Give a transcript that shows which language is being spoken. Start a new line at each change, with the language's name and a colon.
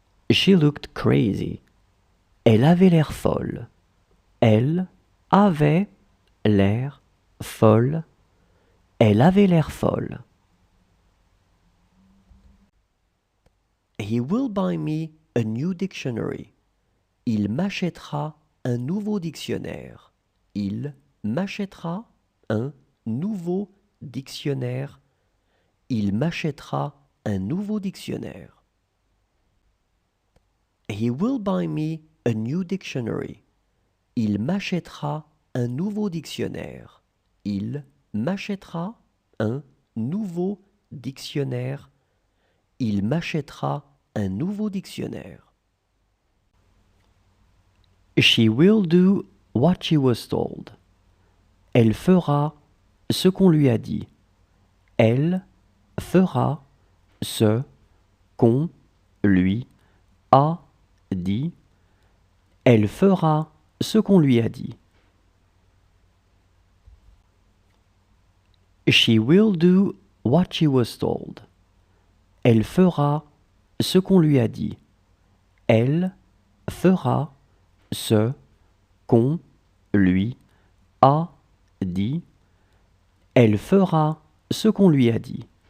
English: She looked crazy.
French: Elle avait l'air folle. Elle avait l'air folle. Elle avait l'air folle.
English: He will buy me a new dictionary.
French: Il m'achètera un nouveau dictionnaire. Il m'achètera un nouveau dictionnaire. Il m'achètera un nouveau dictionnaire.
English: He will buy me a new dictionary.
French: Il m'achètera un nouveau dictionnaire. Il m'achètera un nouveau dictionnaire. Il m'achètera un nouveau dictionnaire.
English: She will do what she was told.
French: Elle fera ce qu'on lui a dit. Elle fera ce qu'on lui a dit. Elle fera ce qu'on lui a dit.
English: She will do what she was told.
French: Elle fera ce qu'on lui a dit. Elle fera ce qu'on lui a dit. Elle fera ce qu'on lui a dit.